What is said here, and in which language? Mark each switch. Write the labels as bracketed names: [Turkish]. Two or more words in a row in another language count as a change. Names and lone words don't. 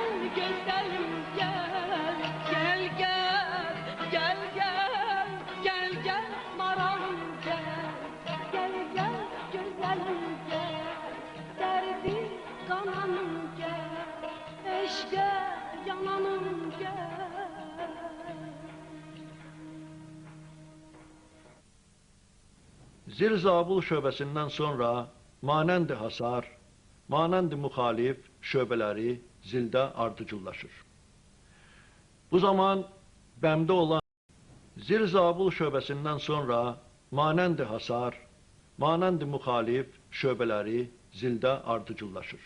[Turkish] güzelim gel, gel gel, gel gel, gel gel maralım gel, gel gel güzelim gel, derdi kananım gel, eşke yananım gel. [Azerbaijani] Zil Zabul şöbəsindən sonra manənd hasar, manənd müxalif şöbələri zildə ardıcıllaşır. Bu zaman bəmdə olan Zil Zabul şöbəsindən sonra manənd hasar, manənd müxalif şöbələri zildə ardıcıllaşır.